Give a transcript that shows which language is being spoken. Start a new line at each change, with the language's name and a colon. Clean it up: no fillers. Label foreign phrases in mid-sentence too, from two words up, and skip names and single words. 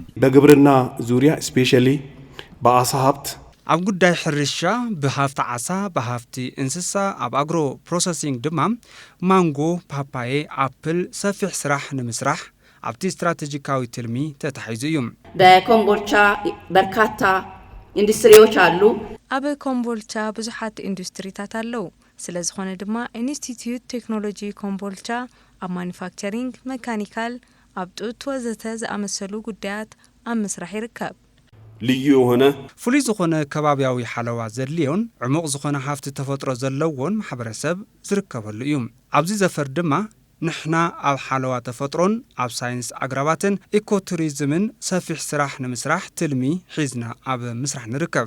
Amharic: በግብርና ዙርያ ስፔሻሊ በአሳ ሀብት
Tigrinya: ኣብ ጉዳይ ሕርሻ ብሃፍቲ ዓሳ ብሃፍቲ እንስሳ ኣብ
English: agro processing
Tigrinya: ድማ ማንጎ፣ ፓፓዬ፣ አፕል ሰፊሕ ስራሕ ንምስራሕ ኣብቲ ስትራቴጂካዊ ትልሚ ተታሒዙ እዩ።
Amharic: በኮምቦልቻ በርካታ ኢንዱስትሪዎች አሉ።
Tigrinya: ኣብ ኮምቦልቻ ብዙሓት ኢንዱስትሪታት ኣለው። ስለ ዝኾነ ድማ ኢንስቲትዩት ቴክኖሎጂ ኮምቦልቻ ኣብ
English: manufacturing, mechanical፣
Tigrinya: ኣብ ጡት ወዘተ ዝኣመሰሉ ጉዳያት ኣብ ምስራሕ ይርከብ።
Amharic: ልዩ የሆነ
Tigrinya: ፍሉይ ዝኾነ ከባቢያዊ ሓለዋ ዘድልዮን ዕሙቕ ዝኾነ ሃፍቲ ተፈጥሮ ዘለዎን ማሕበረሰብ ዝርከበሉ እዩ። ኣብዚ ዘፈር ድማ ንሕና ኣብ ሓለዋ ተፈጥሮን ኣብ ሳይንስ ኣግራባትን ኢኮቱሪዝምን ሰፊሕ ስራሕ ንምስራሕ ትልሚ ሒዝና ኣብ ምስራሕ ንርከብ።